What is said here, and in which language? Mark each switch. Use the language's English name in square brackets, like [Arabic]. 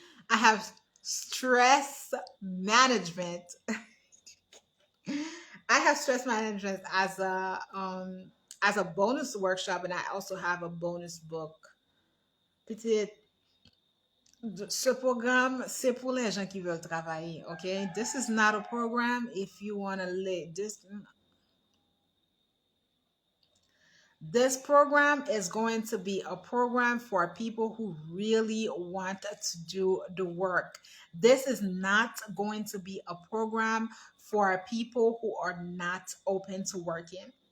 [English] I have stress management. I have stress management as a bonus workshop, and I also have a bonus book. [French] Petit, ce programme, c'est pour les gens qui veulent travailler, okay? [English] This is not a program if you want to live. This program is going to be a program for people who really want to do the work. This is not going to be a program for people who are not open to working.